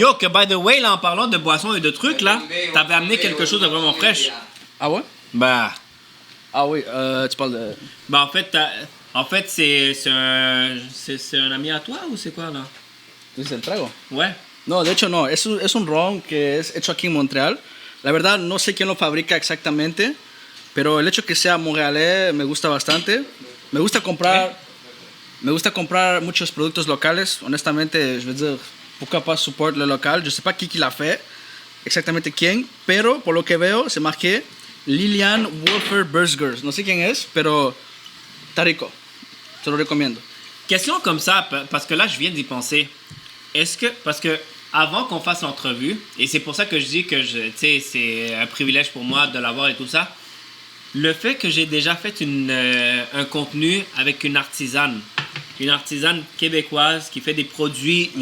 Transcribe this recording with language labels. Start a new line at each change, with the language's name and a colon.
French: Yo, que
English: by the way,
French: là, en parlant de boissons et de trucs, là, t'avais amené quelque chose de vraiment fraîche. Ah ouais? Bah, Ah oui, tu parles de... bah en fait, c'est un ami à toi ou c'est quoi, là?
Spanish: ¿Tú dices el trago?
French: Ouais.
Spanish: No, de hecho no, es un ron que es hecho aquí en Montreal. La verdad no sé quién lo fabrica exactamente, pero el hecho que sea montrealais me gusta bastante. Me gusta comprar muchos productos locales.
French: Honestamente, je veux dire, pourquoi pas support le local. Je sais pas qui l'a fait,
Spanish: exactamente quién, pero por lo que veo se marqué Lilian Wolfer Burgers. No sé quién es, pero está rico. Te lo recomiendo.
French: Question comme ça, parce que là, je viens d'y penser. Parce que avant qu'on fasse l'entrevue, et c'est pour ça que je dis que tu sais, c'est un privilège pour moi de l'avoir et tout ça, le fait que j'ai déjà fait un contenu avec une artisane québécoise qui fait des produits